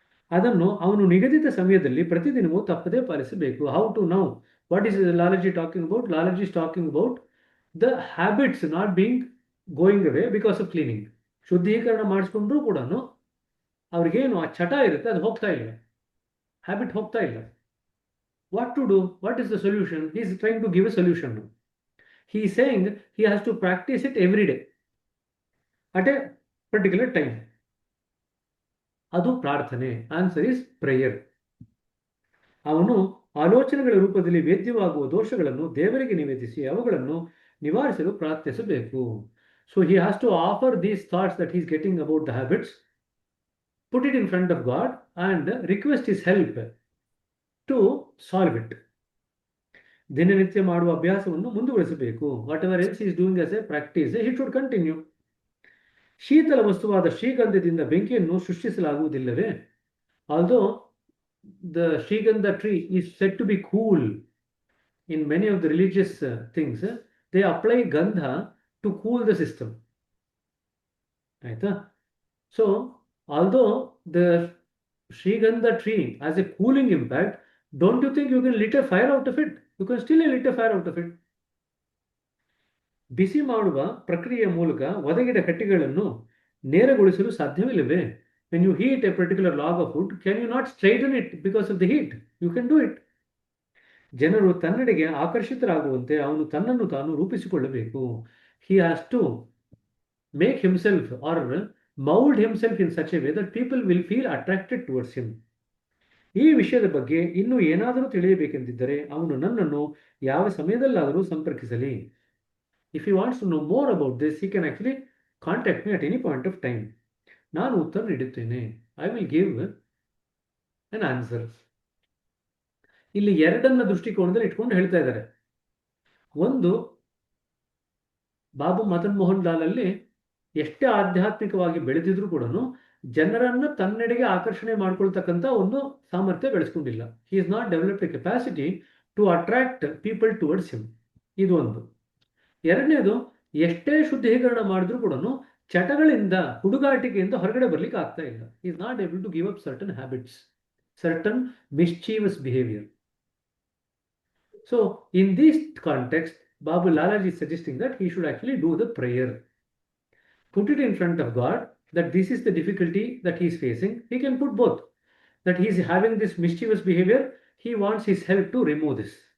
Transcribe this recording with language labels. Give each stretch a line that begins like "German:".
Kannada: ಅದನ್ನು ಅವನು ನಿಗದಿತ ಸಮಯದಲ್ಲಿ ಪ್ರತಿದಿನವೂ ತಪ್ಪದೇ ಪಾಲಿಸಬೇಕು.
English: How to know? What is Lalaji talking about? Lalaji is talking about the habits not being going away because of cleaning.
Kannada: ಶುದ್ಧೀಕರಣ ಮಾಡಿಸ್ಕೊಂಡ್ರೂ ಕೂಡ ಅವ್ರಿಗೇನು ಆ ಚಟ ಇರುತ್ತೆ, ಅದು ಹೋಗ್ತಾ ಇಲ್ಲ, ಹ್ಯಾಬಿಟ್ ಹೋಗ್ತಾ ಇಲ್ಲ.
English: What to do? What is the solution? He is trying to give a solution now. He is saying he has to practice it every day at a particular time.
Kannada: ಅದು ಪ್ರಾರ್ಥನೆ.
English: Answer is prayer.
Kannada: ಅವನು ಆಲೋಚನೆಗಳ ರೂಪದಲ್ಲಿ ವೇದ್ಯವಾಗುವ ದೋಷಗಳನ್ನು ದೇವರಿಗೆ ನಿವೇದಿಸಿ ಅವುಗಳನ್ನು ನಿವಾರಿಸಲು ಪ್ರಾರ್ಥಿಸಬೇಕು.
English: So he has to offer these thoughts that he is getting about the habits, put it in front of God and request his help to solve it.
Kannada: ದಿನನಿತ್ಯ ಮಾಡುವ ಅಭ್ಯಾಸವನ್ನು ಮುಂದುವರಿಸಬೇಕು.
English: Whatever else is doing as a practice, he should continue.
Kannada: ಶೀತಲ ವಸ್ತುವಾದ ಶ್ರೀಗಂಧದಿಂದ ಬೆಂಕಿಯನ್ನು ಸೃಷ್ಟಿಸಲಾಗುವುದಿಲ್ಲವೇ?
English: Although the Shrigandha tree is set to be cool in many of the religious things, they apply gandha to cool the system.
Kannada: ಆಯ್ತಾ?
English: So although the Shrigandha tree has a cooling impact. Don't you think you can lit a fire out of it? You can still lit a fire out of it.
Kannada: ಬಿಸಿ ಮಾಡುವ ಪ್ರಕ್ರಿಯೆಯ ಮೂಲಕ ಒದಗಿದ ಕಟ್ಟಿಗೆಗಳನ್ನು ನೇರಗೊಳಿಸಲು ಸಾಧ್ಯವಿಲ್ಲವೇ?
English: When you heat a particular log of wood, can you not straighten it because of the heat? You can do it.
Kannada: ಜನರು ತನ್ನೆಡೆಗೆ ಆಕರ್ಷಿತರಾಗುವಂತೆ ಅವನು ತನ್ನನ್ನು ತಾನು ರೂಪಿಸಿಕೊಳ್ಳಬೇಕು.
English: He has to make himself or mold himself in such a way that people will feel attracted towards him.
Kannada: ಈ ವಿಷಯದ ಬಗ್ಗೆ ಇನ್ನೂ ಏನಾದರೂ ತಿಳಿಯಬೇಕೆಂದಿದ್ದರೆ ಅವನು ನನ್ನನ್ನು ಯಾವ ಸಮಯದಲ್ಲಾದರೂ ಸಂಪರ್ಕಿಸಲಿ.
English: If he wants to know more about this, he can actually contact me at any point of time.
Kannada: ನಾನು ಉತ್ತರ ನೀಡುತ್ತೇನೆ.
English: I will give an answer.
Kannada: ಇಲ್ಲಿ ಎರಡನ್ನ ದೃಷ್ಟಿಕೋನದಲ್ಲಿ ಇಟ್ಕೊಂಡು ಹೇಳ್ತಾ ಇದ್ದಾರೆ. ಒಂದು, ಬಾಬು ಮದನ್ ಮೋಹನ್ ಲಾಲ್ ಅಲ್ಲಿ ಎಷ್ಟೇ ಆಧ್ಯಾತ್ಮಿಕವಾಗಿ ಬೆಳೆದಿದ್ರು ಕೂಡ ಜನರನ್ನ ತನ್ನೆಡೆಗೆ ಆಕರ್ಷಣೆ ಮಾಡ್ಕೊಳ್ತಕ್ಕಂಥ ಒಂದು ಸಾಮರ್ಥ್ಯ ಬೆಳೆಸ್ಕೊಂಡಿಲ್ಲ.
English: He is not developed a capacity to attract people towards him.
Kannada: ಇದು ಒಂದು. ಎರಡನೇದು, ಎಷ್ಟೇ ಶುದ್ಧೀಕರಣ ಮಾಡಿದ್ರು ಕೂಡ ಚಟಗಳಿಂದ, ಹುಡುಗಾಟಿಕೆಯಿಂದ ಹೊರಗಡೆ ಬರ್ಲಿಕ್ಕೆ ಆಗ್ತಾ ಇಲ್ಲ.
English: He is not able to give up certain habits, certain mischievous behaviour. So in this context, Babu Lalaji is suggesting that he should actually do the prayer. Put it in front of God that this is the difficulty that he is facing. He can put both. That he is having this mischievous behavior, he wants his help to remove this.